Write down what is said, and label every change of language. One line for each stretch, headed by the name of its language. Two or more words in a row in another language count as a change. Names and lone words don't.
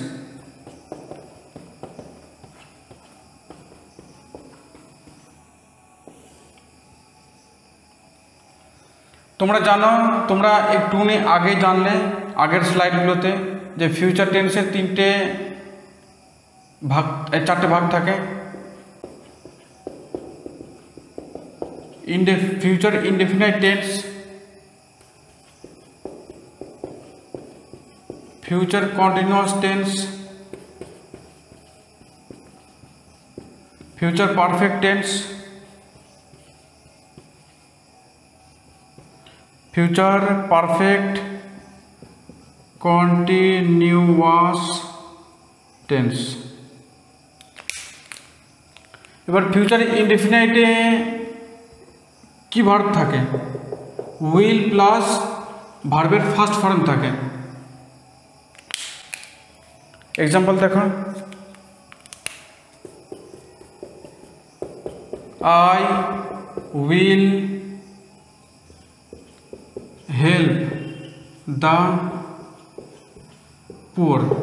Bangla: তোমরা জানো, তোমরা একটুখানি আগে জানলে আগের স্লাইডগুলোতে যে
English: future tenseের
Bangla: চারটে ভাগ থাকে।
English: future indefinite tense, future continuous tense, future perfect tense, future perfect continuous tense।
Bangla: এবার
English: future indefiniteে
Bangla: কি ভার্ব থাকে?
English: will plus verbের first form
Bangla: থাকে।
English: এক্সাম্পল দেখো, I will help the poor.